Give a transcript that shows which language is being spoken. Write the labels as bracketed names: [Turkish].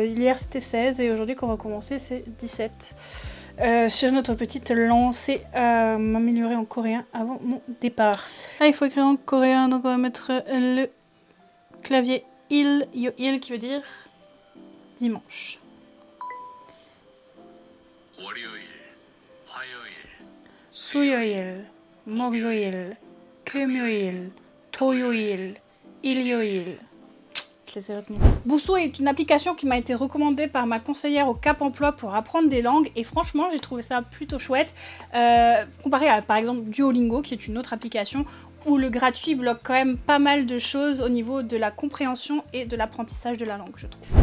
[French] hier c'était 16 et aujourd'hui quand on va commencer c'est 17. Sur notre petite lancée à m'améliorer en coréen avant mon départ. Là il faut écrire en coréen, donc on va mettre le clavier il, yo il qui veut dire dimanche. [Korean] 월요일, 화요일, 수요일, 목요일, 금요일, 토요일, 일요일. [French] Je les ai retenus. Busu est une application qui m'a été recommandée par ma conseillère au Cap Emploi pour apprendre des langues et franchement j'ai trouvé ça plutôt chouette comparé à par exemple Duolingo qui est une autre application où le gratuit bloque quand même pas mal de choses au niveau de la compréhension et de l'apprentissage de la langue je trouve.